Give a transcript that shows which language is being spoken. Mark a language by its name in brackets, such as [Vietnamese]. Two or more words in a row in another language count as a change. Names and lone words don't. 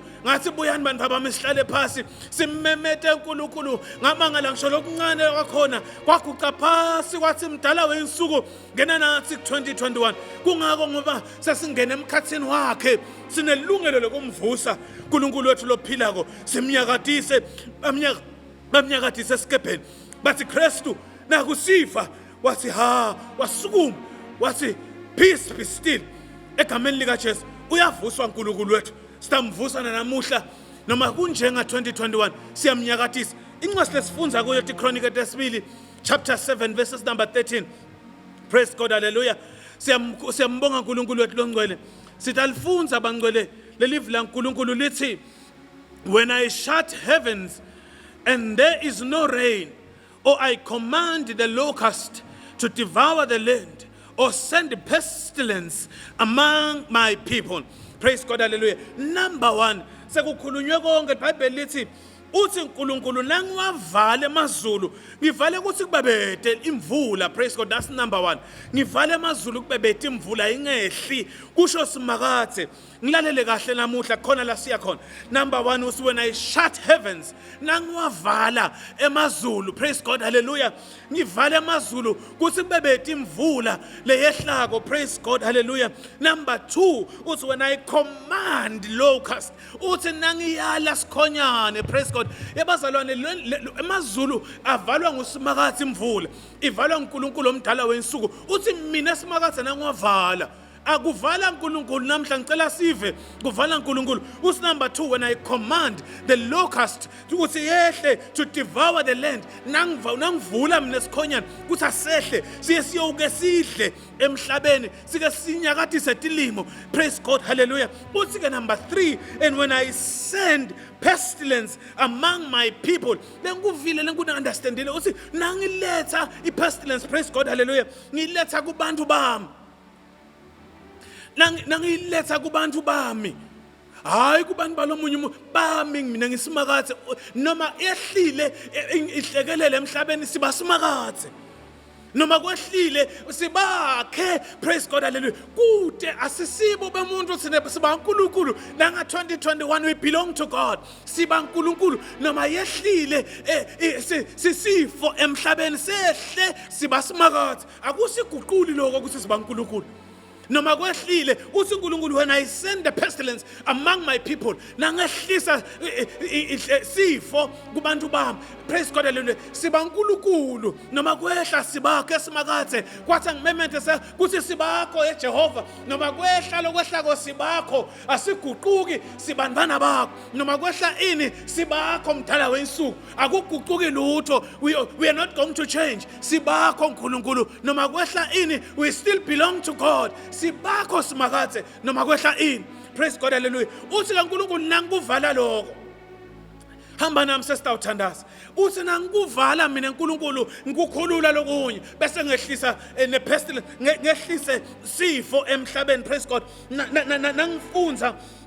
[Swati] ngathi buyani bantu bami sihlale phansi simmemete uNkulunkulu ngamangala ngisho lokuncane kwakhona kwaguqa phasi kwathi mdala wensuku ngena nathi ku-2021 kungako ngoba sesingena emkhathini wakhe sinelungelo lokumvusa uNkulunkulu wethu lophilako simnyakadise bamnyakadise esikebheni bathi Kristu nakusifa wathi wasukuma wathi [English] peace be still [Swati] egameni lika Jesu. Uyavuswa uNkulunkulu wethu sitamvusa namuhla noma kunjenga 2021 siyamnyakadisa. Incwadi lesifunza kuyo iChronicle lesibili [English] chapter 7 verses number 13. Praise God, hallelujah. [Swati] Siyambonga uNkulunkulu wethu longcwele. Sitalifunza bangcwele lelivi la uNkulunkulu lithi [English] when I shut heavens and there is no rain, or I command the locust to devour the land, or send pestilence among my people. Praise God, hallelujah. Number one, [Swati] sekukhulunywe konke iBhayibheli lithi uthi uNkulunkulu nangiwavale amazulu ngivale ukuthi kubebede imvula. [English] Praise God, that's number one. [Swati] Ngivale amazulu kubebede imvula ingehli kusho simakathe. Ngilalele kahle namuhla khona la siya khona. [English] Number one was when I shut heavens [Swati] nangiwavala emazulu. [English] Praise God, hallelujah. [Swati] Ngivale amazulu ukuthi kubebede imvula leyehlako. [English] Praise God, hallelujah. Number two was when I command locust [Swati] uthi nangiyala sikhonyane. [English] Praise God. [Swati] Yebazalwane emazulu avalwa ngusimakathe imvula ivalwa uNkulunkulu omdala wensuku uthi mina simakathe nangiwavala akuvala uNkulunkulu namhla ngicela sive kuvala uNkulunkulu. Usi [English] number two when I command the locust [Swati] ukuthi yehle [English] to devour the land [Swati] nangivula mina sikhonyana ukuthi asehle siye siyowuke sidle emhlabeni sike sinyakadise tilimo. [English] Praise God, hallelujah. [Swati] Uthi ke [English] number three and when I send pestilence among my people [Swati] lenguvile lenguna understandile uthi nangiletha [English] pestilence. Praise God, hallelujah. [Swati] Ngiletha kubantu bami nangiletha kubantu bami hayi kubantu balomunye bami mina ngisimakathe noma ehlile ihlekelele emhlabeni siba simakathe noma kwehlile sibakhe. [English] Praise God, hallelujah. [Swati] Kude asisibo bemuntu sine siba uNkulunkulu nanga 2021 [English] we belong to God. [Swati] Siba uNkulunkulu noma yehlile sisifo emhlabeni sehle siba simakathe akusiguquli lokho ukuthi siba uNkulunkulu. Noma kwehlile uthi uNkulunkulu [English] when I send the pestilence among my people [Swati] nangehlisa sifo kubantu bami. [English] Praise God, hallelujah. [Swati] Siba uNkulunkulu noma kwehla sibakho esimakathe kwathi ngimemente kuthi sibakho eJehova noma kwehla lokwehlako sibakho asiguquki sibandana bakho noma kwehla ini sibakho mdala wensuku akuguquki lutho. [English] We are not going to change. [Swati] Sibakho uNkulunkulu noma kwehla ini [English] we still belong to God. [Swati] Sibakho simakathe noma kwehla ini. [English] Praise God, hallelujah. [Swati] Uthi kaNkulunkulu nanguvala lokho hamba nami sesitawuthandaza uthi nangikuvala mina uNkulunkulu ngikukhulula lokunye bese ngehlisa nepestilence ngehlise sifo emhlabeni [English] praise God [Swati] nangifunza